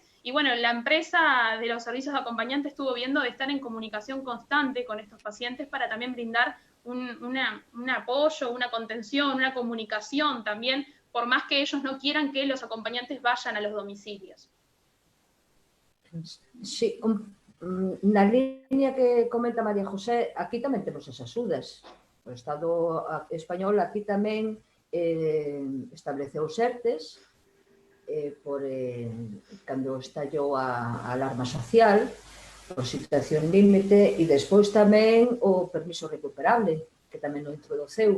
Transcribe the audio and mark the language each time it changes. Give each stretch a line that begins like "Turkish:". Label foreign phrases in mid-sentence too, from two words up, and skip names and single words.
Spanish: Y bueno, la empresa de los servicios de acompañante estuvo viendo de estar en comunicación constante con estos pacientes para también brindar un apoyo, una contención, una comunicación también, por más que ellos no quieran que los acompañantes vayan a los domicilios.
Galician: Sí, na liña que comenta María José, aquí tamén temos esas axudas. O Estado español aquí tamén estableceu SERTES cando estallou a alarma social, por situación límite, e despois tamén o permiso recuperable, que tamén o introduceu.